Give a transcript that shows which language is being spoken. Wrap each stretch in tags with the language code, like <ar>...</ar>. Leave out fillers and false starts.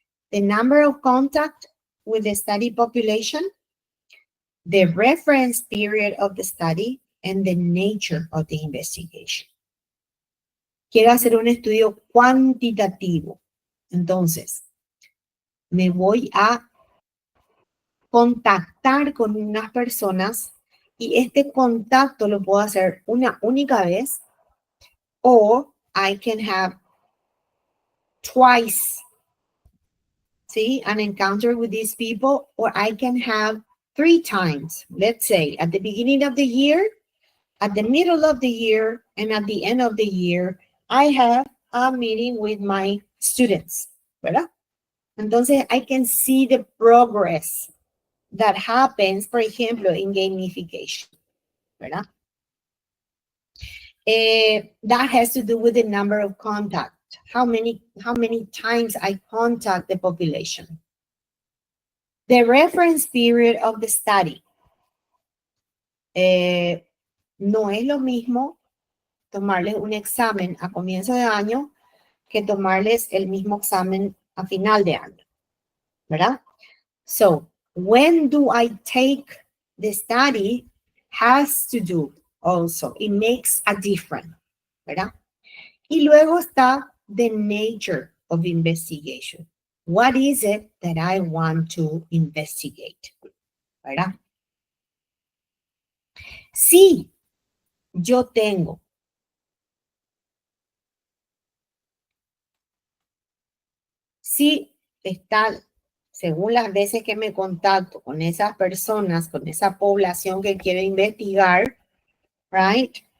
<en>The number of contact with the study population, the reference period of the study, and the nature of the investigation.</en> <es>Quiero hacer un estudio cuantitativo. Entonces, me voy a contactar con unas personas y este contacto lo puedo hacer una única vez o</es> <en>I can have twice, see, an encounter with these people, or I can have 3 times. Let's say at the beginning of the year, at the middle of the year, and at the end of the year, I have a meeting with my students,</en> <es>¿verdad? Entonces,</es> <en>I can see the progress that happens, for example, in gamification,</en> <es>¿verdad?</es> <en>That has to do with the number of contacts. How many times I contact the population. The reference period of the study.</en> <es>No es lo mismo tomarles un examen a comienzo de año que tomarles el mismo examen a final de año, ¿verdad?</es> <en>So, when do I take the study has to do also. It makes a difference,</en> <es>¿verdad? Y luego está</es> <en>the nature of investigation. What is it that I want to investigate?</en> <es>¿Verdad? Si yo tengo está, según las veces que me contacto con esas personas, con esa población que quiero investigar,</es> <en>right?</en>